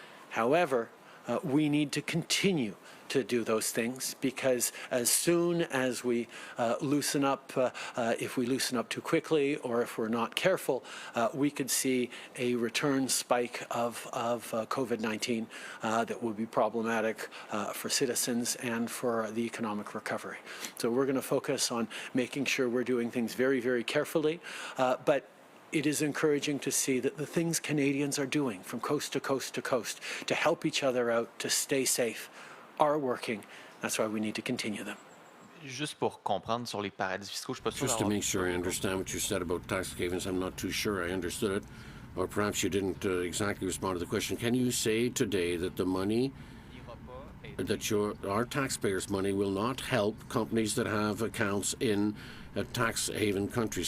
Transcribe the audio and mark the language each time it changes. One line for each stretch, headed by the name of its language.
English: However, we need to continue to do those things, because as soon as we loosen up, if we loosen up too quickly or if we're not careful, we could see a return spike of COVID-19 that will be problematic for citizens and for the economic recovery. So we're going to focus on making sure we're doing things very, very carefully, but it is encouraging to see that the things Canadians are doing from coast to coast to coast to help each other out, to stay safe, are working. That's why we need to continue them.
French: Juste pour comprendre sur les paradis fiscaux, je suis pas sûr
English: Just to make sure I understand what you said about tax havens, I'm not too sure I understood it, or perhaps you didn't exactly respond to the question. Can you say today that the money that our taxpayers' money will not help companies that have accounts in tax haven countries.